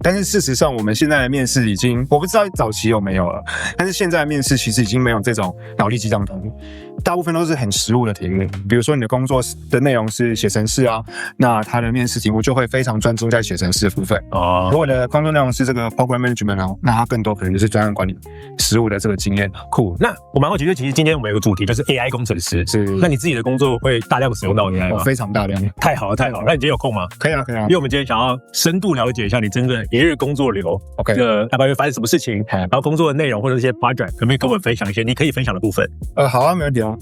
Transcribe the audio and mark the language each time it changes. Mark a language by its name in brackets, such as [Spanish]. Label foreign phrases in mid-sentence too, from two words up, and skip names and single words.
[Chinese] 但是事實上，我們現在的面試已經，我不知道早期有沒有了，但是現在的面試其實已經沒有這種腦力激盪題目，大部分都是很實務的題目。比如說你的工作的內容是寫程式啊，那他的面試題目就會非常專注在寫程式的部分。如果你的工作內容是这個 [English] program management [Chinese] 哦，那它更多可能就是專案管理實務的這個經驗。酷，那我蠻好奇，就其實今天我們有個主題就是 AI 工程師，是。那你自己的工作會大量使用到 AI 嗎？非常大量。太好了，太好了。那你今天有空嗎？可以啊，可以啊。因為我們今天想要深度了解一下你真正的一日工作流 ，OK， 大概會發生什麼事情，然後工作的內容或者一些 project， 可不可以跟我們分享一些你可以分享的部分？好啊，沒問題啊。